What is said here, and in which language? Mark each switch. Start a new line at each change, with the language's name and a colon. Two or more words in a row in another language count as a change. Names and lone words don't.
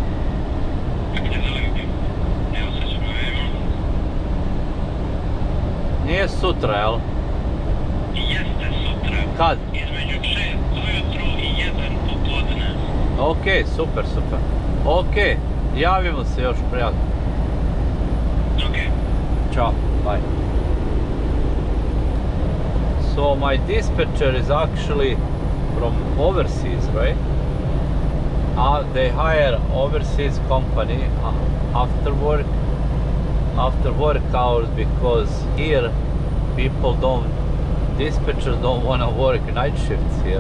Serbian: Nije sutra, jel? Jeste sutra. Kad? Između 6 ujutru i 1 popodne. Okej, super. Okej, javimo se još, prijatno. Okej. Ćao, bye.
English: So my dispatcher is actually from overseas, right? They hire overseas company after work hours, because here dispatchers don't want to work night shifts here.